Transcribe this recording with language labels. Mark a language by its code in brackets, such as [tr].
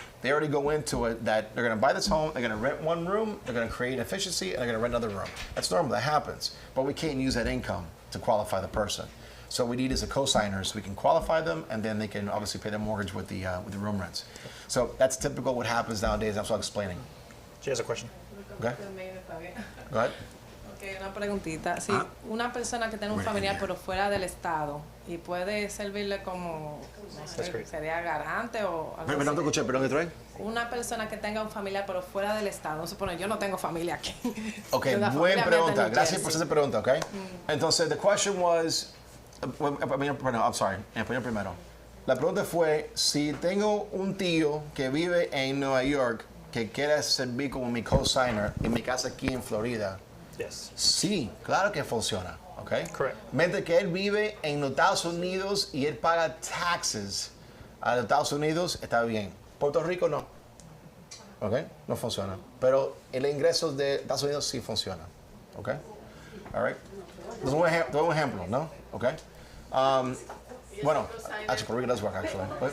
[en] They already go into it that they're going to buy this home, they're going to rent one room, they're going to create efficiency, and they're going to rent another room. That's normal, that happens. But we can't use that income to qualify the person. So we need is a co-signer so we can qualify them, and then they can obviously pay their mortgage with the room rents. So that's typical what happens nowadays. That's what I'm explaining. She has a question. Okay. Go ahead. [es] Ok, una preguntita. Si una persona que tiene un familiar pero fuera del estado y puede servirle como, no sé, sería garante o algo No te escuché, perdón, ¿qué una persona que tenga un familiar pero fuera del estado, no supone, yo no tengo familia aquí. Ok, buena pregunta. Gracias por esa pregunta, ok? Entonces, [en] the question was, I'm sorry, [es] en español primero. La pregunta fue, si tengo un tío que vive en Nueva York que quiere servir como mi co-signer en mi casa aquí en Florida, [en] Yes. [es] sí, claro que funciona, ¿ok? [en] Correct. [es] Mente que él vive en los Estados Unidos y él paga taxes a los Estados Unidos, está bien. Puerto Rico no, ¿ok? No funciona. Pero el ingreso de Estados Unidos sí funciona, ¿ok? [en] All right. [es] Doy un ejemplo, ¿no? ¿Ok? Bueno, [en] actually, Puerto Rico does work, actually.